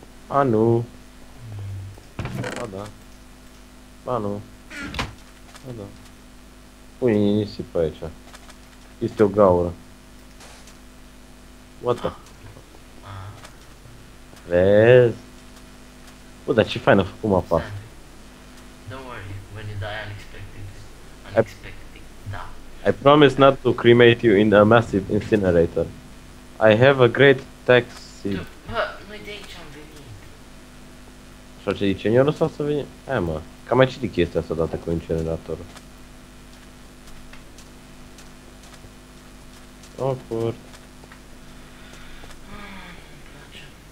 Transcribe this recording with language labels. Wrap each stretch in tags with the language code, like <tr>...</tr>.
<ro>A, nu. Ba da. Ba nu. Ba da. Pune nisip pe aici. Este o gaură.</ro> <en>What the? Ah,</en> <ro>Vezi? Bă, dar ce fain a făcut mapa. stai un pic.</ro> <en>Don't worry, when you die unexpectedly. Unexpected,</en> <ro>da.</ro> <en>I promise not to cremate you in a massive incinerator. I have a great taxi.</en> <ro>Tu, bă, noi de aici am venit. Și ce zice, eu lăsat să vine? Hai, mă. Că am mai citit chestia asta dată cu incineratorul.</ro> <en>Awkward.</en> <ro>Îmi place.</ro>